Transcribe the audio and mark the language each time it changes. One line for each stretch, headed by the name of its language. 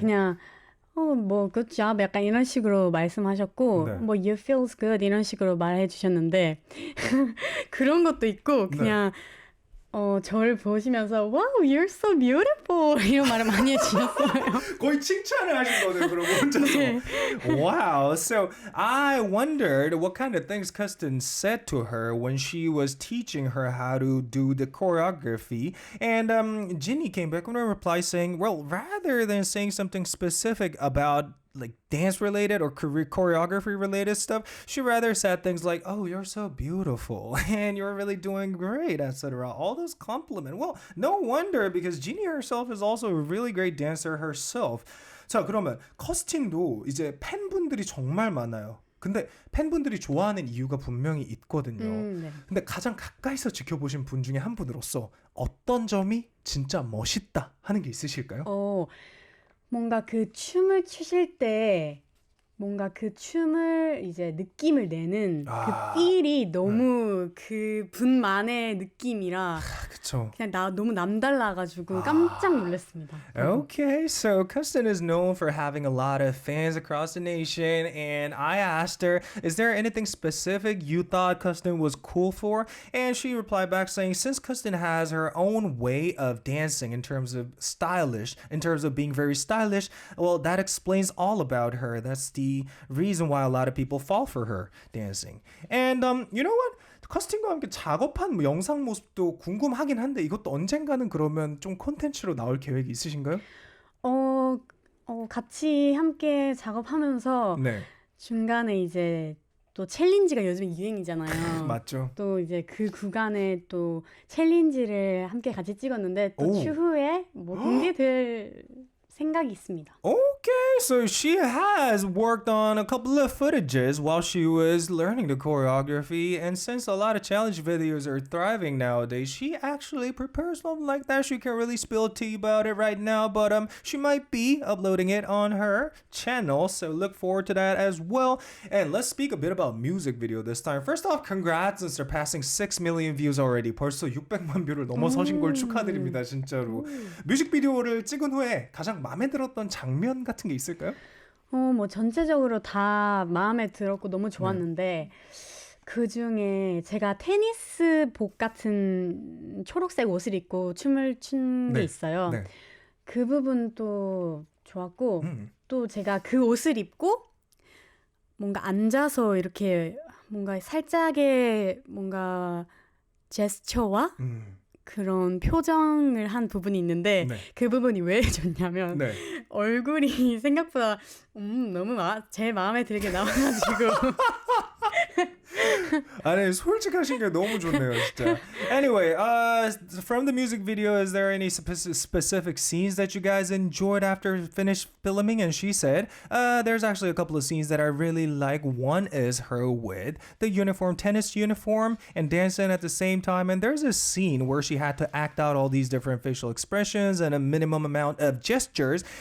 Korean: 그냥 뭐
English: good job
Korean: 약간 이런 식으로 말씀하셨고 네. 뭐
English: you feels good
Korean: 이런 식으로 말해 주셨는데 그런 것도 있고 그냥 저를 보시면서
English: wow you're so beautiful
Korean: 이런 말을 많이 해주셨어요. 거의 칭찬을 하신 거네요, 그럼 혼자서. 네.
English: Wow. So I wondered what kind of things Custin said to her when she was teaching her how to do the choreography. And JINI came back with a reply saying, well, rather than saying something specific about dance related or choreography related stuff, she rather said things like, oh, you're so beautiful and you're really doing great, etc. All those compliment. Well, no wonder, because JINI herself is also a really great dancer herself.
Korean: 자, 그러면 커스틴도 이제 팬분들이 정말 많아요. 근데 팬분들이 좋아하는 이유가 분명히 있거든요. 네. 근데 가장 가까이서 지켜보신 분 중에 한 분으로서 어떤 점이 진짜 멋있다 하는 게 있으실까요? 뭔가 그 춤을 추실 때 뭔가 그 춤을 이제 느낌을 내는 그 필이 너무 그 분만의 느낌이라 그쵸. 그냥 너무 남달라가지고 깜짝 놀랐습니다.
English: Okay, so Custin is known for having a lot of fans across the nation, and I asked her, is there anything specific you thought Custin was cool for? And she replied back saying, since Custin has her own way of dancing in terms of being very stylish, well, that explains all about her. That's the reason why a lot of people fall for her dancing. And you know what?
Korean: 커스팅과 함께 작업한 영상 모습도 궁금하긴 한데 이것도 언젠가는 그러면 좀 콘텐츠로 나올 계획이 있으신가요? 같이 함께 작업하면서 네. 중간에 이제 또 챌린지가 요즘 유행이잖아요. 맞죠. 또 이제 그 구간에 또 챌린지를 함께 같이 찍었는데 또 추후에 뭐 공개될 생각이 있습니다.
English: Okay, so she has worked on a couple of footages while she was learning the choreography, and since a lot of challenge videos are thriving nowadays, she actually prepares something like that. She can't really spill tea about it right now, but she might be uploading it on her channel, so look forward to that as well. And let's speak a bit about music video this time. First off, congrats on surpassing 6 million views already.
Korean: 벌써 600만 뷰를 넘어서신 걸 축하드립니다, 진짜로. 뮤직비디오를 찍은 후에 가장 마음에 들었던 장면 같은 게 있을까요? 뭐 전체적으로 다 마음에 들었고 너무 좋았는데 그 중에 제가 테니스복 같은 초록색 옷을 입고 춤을 춘 게 있어요. 네. 그 부분도 좋았고 또 제가 그 옷을 입고 뭔가 앉아서 이렇게 뭔가 살짝의 뭔가 제스처와 그런 표정을 한 부분이 있는데 네. 그 부분이 왜 좋냐면 네. 얼굴이 생각보다 너무 제 마음에 들게 나와가지고 아니 솔직하신 게 너무 좋네요 진짜.
English: Anyway, from the music video, is there any specific scenes that you guys enjoyed after finished filming? And she said, there's actually a couple of scenes that I really like. One is her with the uniform, tennis uniform, and dancing at the same time. And there's a scene where she had to act out all these different facial expressions and a minimum amount of gestures.